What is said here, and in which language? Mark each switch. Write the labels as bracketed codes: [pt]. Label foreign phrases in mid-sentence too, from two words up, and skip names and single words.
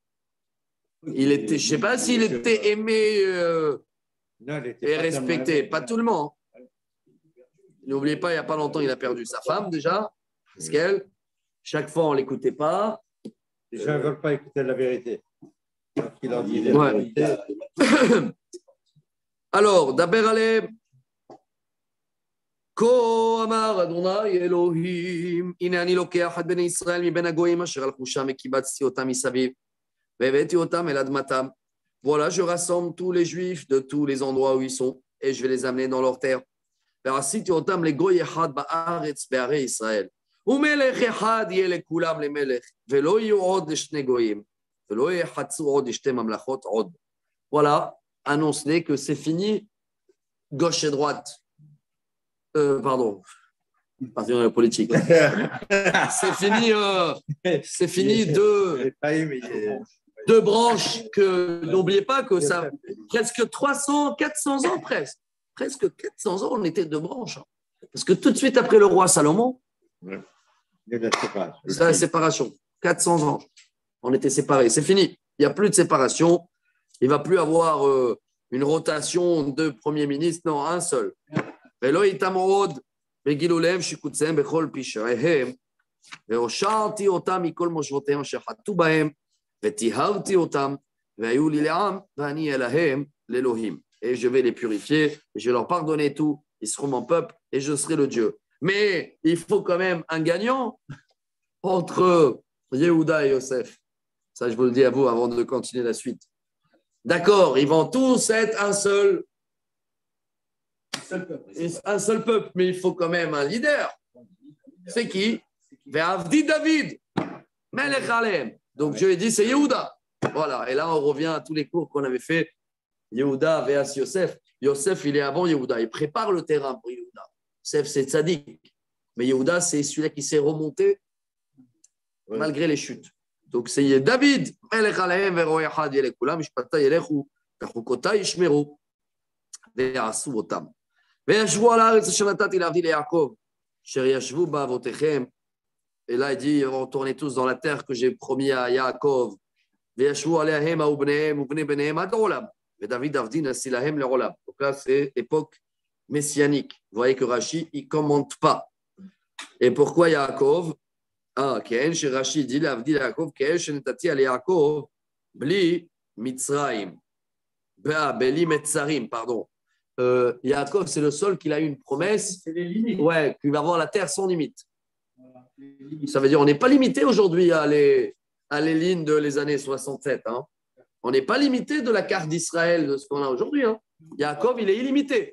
[fr] Il était, je ne sais pas s'il était aimé et respecté, pas tout le monde. N'oubliez pas, il n'y a pas longtemps, il a perdu sa femme déjà, Yecheskel. Chaque fois, on ne l'écoutait pas. Les gens ne veulent pas écouter la vérité. Il en dit Ouais. vérité. Alors, [he] דבר אלהם כה אמר אדני אלהים, הנה אני לוקח את בני ישראל מבין הגויים אשר הלכו שם וקיבצתי אותם מסביב והבאתי אותם אל אדמתם. [fr] Voilà, je rassemble tous les juifs de tous les endroits où ils sont et je vais les amener dans leur terre. [he] ועשיתי אותם לגוי אחד בארץ בערי ישראל. ומלך אחד יהיה לכולם למלך, ולא יהיו עוד לשני גויים, ולא יחצו עוד לשתי ממלכות עוד. [fr] Voilà, annonce-les que c'est fini, gauche et droite. Pardon, parti dans la politique. C'est fini deux branches que n'oubliez pas que ça presque 300, 400 ans presque 400 ans on était deux branches. Parce que tout de suite après le roi Salomon, c'est la séparation. 400 ans, on était séparés. C'est fini. Il n'y a plus de séparation. Il ne va plus avoir une rotation de premier ministre, non, un seul. [he] ולא איתם עוד בגילו להם שיקוציהם בכל פשעיהם, והושעתי אותם מכל מושבותיהם אשר חטאו בהם, וטיהרתי אותם, והיו לי לעם, ואני אלוהים לאלוהים. [fr] Et je vais les purifier, et je vais leur pardonner tout, ils seront mon peuple, et je serai le Dieu. Mais il faut quand même un gagnant entre Yehuda et Yosef. Ça, je vous le dis à vous avant de continuer la suite. D'accord, ils vont tous être un seul peuple, mais il faut quand même un leader. C'est qui? [he] ועבדי דוד מלך עליהם. [fr] Donc Dieu a dit c'est Yehuda. Voilà, et là on revient à tous les cours qu'on avait fait. Yehuda ve'as Yosef. Yosef, il est avant Yehuda. Il prépare le terrain pour Yehuda. Yosef, c'est Tzadik. Mais Yehuda, c'est celui-là qui s'est remonté malgré les chutes. Donc c'est [he] דוד מלך עליהם ורועה אחד יהיה לכלם במשפטי ילכו וחקותי ישמרו ועשו אותם. וישבו על הארץ אשר נתתי לעבדי ליעקב, אשר ישבו בה אבותיכם. [fr] Et là, il dit, retournez tous dans la terre que j'ai promis à Yaakov. [he] וישבו עליה המה ובניהם ובני בניהם עד עולם. ודוד עבדי נשיא להם לעולם. [fr] Donc là, c'est époque messianique. Vous voyez que Rashi, il ne commente pas. Et pourquoi Yaakov? [he] כאין שרש"י dit לעבדי ליעקב, כאין שנתתי על יעקב, בלי מצרים. בלי מצרים, [fr] pardon. Yaakov, c'est le seul qui a eu une promesse, ouais, qu'il va avoir la terre sans limite. Ça veut dire qu'on n'est pas limité aujourd'hui à les lignes de les années 67. Hein. On n'est pas limité de la carte d'Israël, de ce qu'on a aujourd'hui. Hein. Yaakov, il est illimité.